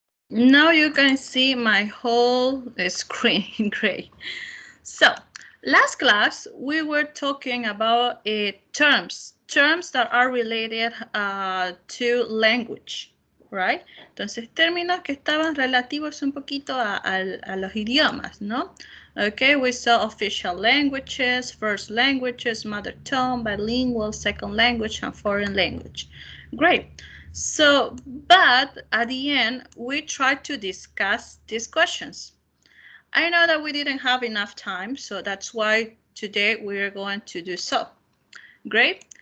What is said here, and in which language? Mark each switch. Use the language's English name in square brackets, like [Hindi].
[English] Now you can see my whole screen. Great. So, last class we were talking about terms that are related to language, right? [Spanish] Entonces, términos que estaban relativos un poquito a los idiomas, ¿no? [English] Okay, we saw official languages, first languages, mother tongue, bilingual, second language, and foreign language. Great. So, but at the end, we tried to discuss these questions. I know that we didn't have enough time, so that's why today we are going to do so. Great.